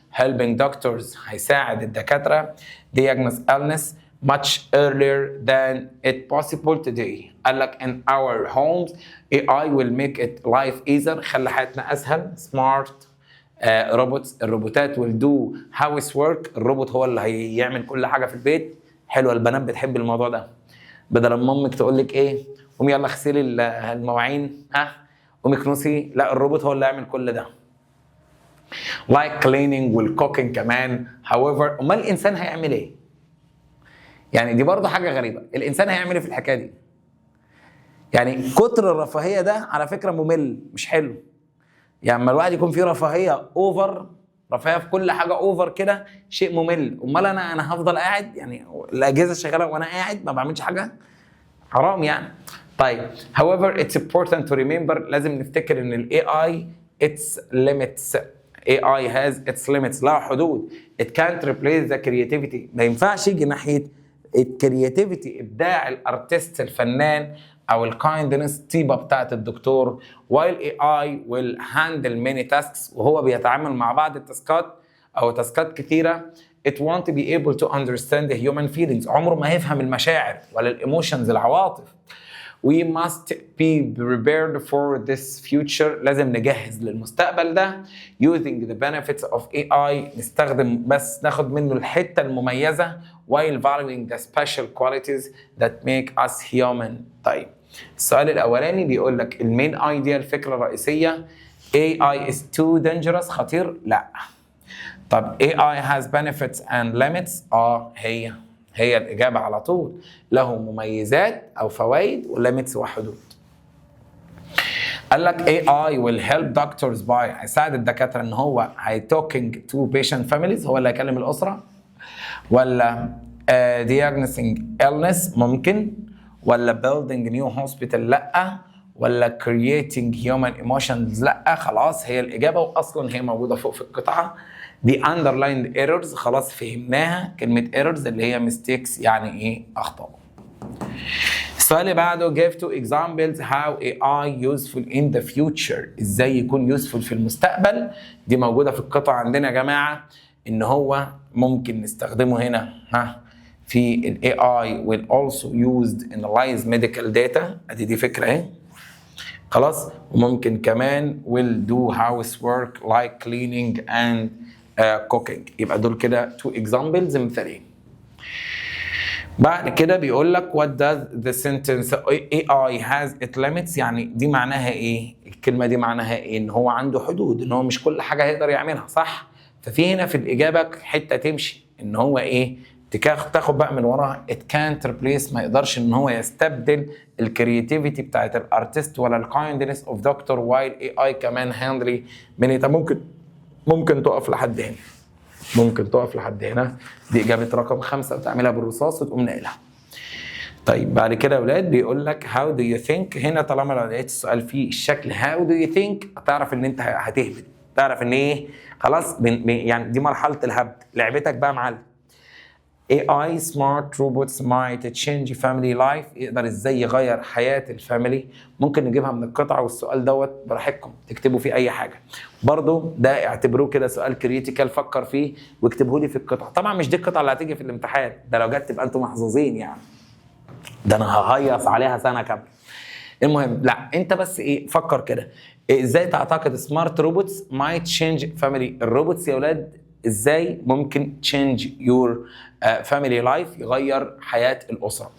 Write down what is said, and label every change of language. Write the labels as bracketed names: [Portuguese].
[English] helping doctors [Arabic] هيساعد الدكاتره [English] diagnose illness much earlier than it possible today. [Arabic] قال لك [English] in our homes AI will make it life easier، [Arabic] خلي حياتنا اسهل. [English] smart robots [Arabic] الروبوتات [English] will do housework، [Arabic] الروبوت هو اللي هيعمل كل حاجه في البيت. حلوه، البنات بتحب الموضوع ده. بدل ما امك تقول لك ايه قومي يلا اغسلي المواعين، قومي كنسي، لا الروبوت هو اللي هيعمل كل ده. [English] like cleaning والcooking كمان. however [Arabic] امال الانسان هيعمل ايه؟ يعني دي برضه حاجه غريبه، الانسان هيعمل ايه في الحكايه دي؟ يعني كتر الرفاهيه ده على فكره ممل، مش حلو. يعني لما الواحد يكون فيه رفاهيه اوفر، رفاهيه في كل حاجه اوفر كده، شيء ممل. امال انا هفضل قاعد يعني الاجهزه شغاله وانا قاعد ما بعملش حاجه؟ حرام يعني. طيب [English] however it's important to remember، [Arabic] لازم نفتكر ان الاي اي its limits. [English] AI has its limits، [Arabic] لها حدود. [English] it can't replace the creativity، [Arabic] ما ينفعش يجي ناحيه الكرياتيفيتي ابداع الارتست الفنان او الكايندنس طيبه بتاعت الدكتور. [English] while AI will handle many tasks [Arabic] وهو بيتعامل مع بعض التاسكات او تاسكات كثيره [English] it won't be able to understand the human feelings [Arabic] عمره ما هيفهم المشاعر ولا الايموشنز العواطف. [English] We must be prepared for this future [Arabic] لازم نجهز للمستقبل ده [English] using the benefits of AI [Arabic] نستخدم بس ناخد منه الحتة المميزة [English] while valuing the special qualities that make us human. [Arabic] طيب السؤال الأولاني بيقول لك المين ايديا الفكرة الرئيسية [English] AI is too dangerous [Arabic] خطير؟ لا. طب [English] AI has benefits and limits؟ [Arabic] هي الإجابة على طول له مميزات أو فوائد وليميتس وحدود. قال لك [English] AI will help doctors by [Arabic] هيساعد الدكاترة إن هو [English] talking to patient families [Arabic] هو اللي هيكلم الأسرة ولا [English] diagnosing illness [Arabic] ممكن ولا [English] building new hospital [Arabic] لأ ولا [English] creating human emotions [Arabic] لأ. خلاص هي الإجابة وأصلا هي موجودة فوق في القطعة دي underlined errors خلاص فهمناها. كلمة errors اللي هي mistakes يعني ايه أخطاء. السؤال اللي بعده [English] give two examples how AI useful in the future ازاي يكون useful [Arabic] في المستقبل. دي موجودة في القطعة عندنا يا جماعة ان هو ممكن نستخدمه هنا في ال [English] AI will also used analyze medical data [Arabic] دي فكرة ايه خلاص. وممكن كمان [English] will do housework like cleaning and cooking. [Arabic] يبقى دول كده two examples مثالين. بعد كده بيقول لك [English] what does the sentence AI has its limits [Arabic] يعني دي معناها ايه؟ الكلمة دي معناها ايه؟ ان هو عنده حدود ان هو مش كل حاجة هيقدر يعملها صح؟ ففي هنا في الإجابة حتة تمشي ان هو ايه؟ تاخد بقى من وراها [English] it can't replace [Arabic] ما يقدرش ان هو يستبدل الكرياتيفيتي بتاعت الارتست ولا الكايندنس اوف دكتور while AI كمان هاندلي من ممكن تقف لحد هنا. ممكن تقف لحد هنا دي إجابة رقم 5 وتعملها بالرصاص وتقوم ناقلها. طيب بعد كده يا ولاد بيقول لك [English] how do you think [Arabic] هنا طالما لو لقيت السؤال فيه الشكل how do you think هتعرف ان انت هتهبط تعرف ان ايه خلاص يعني دي مرحلة الهبد لعبتك بقى معلم. [English] AI smart robots might change family life [Arabic] يقدر ازاي يغير حياة الفاميلي. ممكن نجيبها من القطعة والسؤال دوت براحتكم تكتبوا فيه اي حاجة برضو ده اعتبروه كده سؤال كريتيكال فكر فيه واكتبوه لي في القطعة. طبعا مش دي القطعة اللي هتيجي في الامتحان ده لو جت تبقى انتم محظوظين يعني ده انا ههيص عليها سنة كاملة. المهم لا انت بس ايه فكر كده ازاي تعتقد سمارت روبوتس might change family الروبوتس يا ولاد ازاي ممكن [English] change your family life [Arabic] يغير حياة الأسرة.